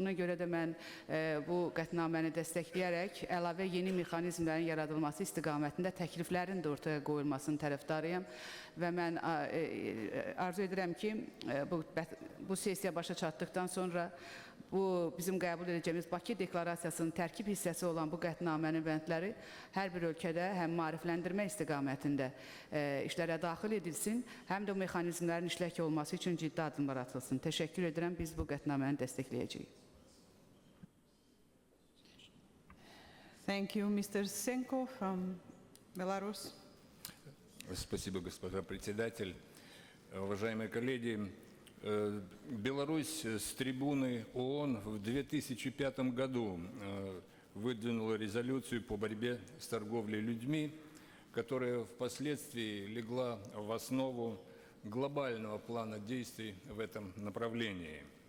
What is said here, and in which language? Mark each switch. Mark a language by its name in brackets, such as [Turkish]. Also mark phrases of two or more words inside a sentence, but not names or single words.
[Azerbaijani] Ona görə də mən bu qətnaməni dəstəkləyərək əlavə yeni mexanizmlərin yaradılması istiqamətində təkliflərin də ortaya qoyulmasının tərəfdarıyam və mən arzu edirəm ki, bu sessiya başa çatdıqdan sonra bu bizim qəbul edəcəyimiz Bakı Deklarasiyasının tərkib hissəsi olan bu qətnamənin bəndləri hər bir ölkədə həm maarifləndirmə istiqamətində işlərə daxil edilsin, həm də o mexanizmlərin işlək olması üçün ciddi addımlar atılsın. Təşəkkür edirəm, biz bu qətnaməni dəstəkləyəcəyik. [English] Thank you, Mr. Senko from Belarus. [Russian] Спасибо, госпожа председатель. Уважаемые коллеги, Беларусь с трибуны ООН в 2005 году выдвинула резолюцию по борьбе с торговлей людьми, которая впоследствии легла в основу глобального плана действий в этом направлении.